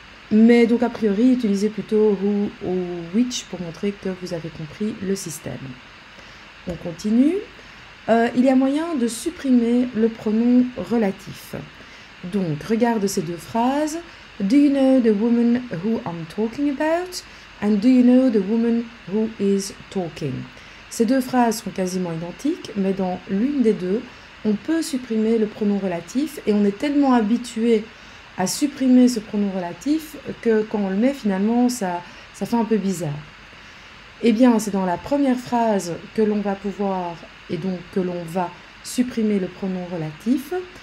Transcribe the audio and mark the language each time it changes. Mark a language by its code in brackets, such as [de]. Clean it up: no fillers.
[fr] Mais donc a priori, utilisez plutôt who ou which pour montrer que vous avez compris le système. On continue. Il y a moyen de supprimer le pronom relatif. Donc, regarde ces deux phrases. [en] Do you know the woman who I'm talking about? And do you know the woman who is talking? [fr] Ces deux phrases sont quasiment identiques, mais dans l'une des deux, on peut supprimer le pronom relatif et on est tellement habitué à supprimer ce pronom relatif que quand on le met, finalement, ça fait un peu bizarre. Eh bien, c'est dans la première phrase que l'on va pouvoir et donc que l'on va supprimer le pronom relatif.